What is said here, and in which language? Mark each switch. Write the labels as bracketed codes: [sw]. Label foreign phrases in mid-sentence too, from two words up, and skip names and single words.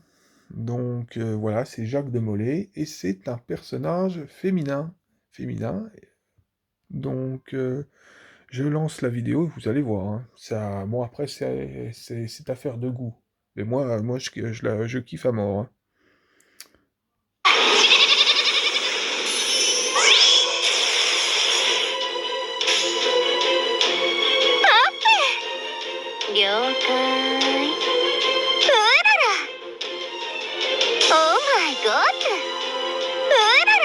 [fr] Donc voilà, c'est Jacques de Molay et c'est un personnage féminin. Féminin. Donc je lance la vidéo et vous allez voir, hein. Ça, bon après c'est affaire de goût. Mais moi je kiffe à mort, hein. [ja] 了解。うらら。 [en] Oh my god. うらら。